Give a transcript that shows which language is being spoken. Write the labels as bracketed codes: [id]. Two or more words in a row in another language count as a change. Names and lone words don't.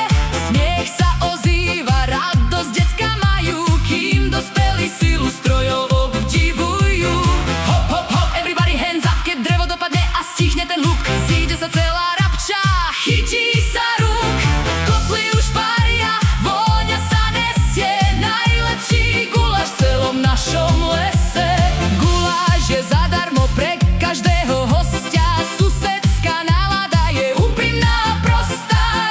[sk] Smiech sa ozýva, radosť decka majú, kým dospelí silu strojov obdivujú. [en] Hop, hop, hop, everybody hands up, [sk] keď drevo dopadne a stichne ten hluk. Zíde sa celá Rabča, chytí sa rúk, kopli už paria, vôňa sa nesie. Najlepší guláš v celom našom lese. Guláš je zadarmo pre každého hostia, susedská nálada je úprimná, prostá.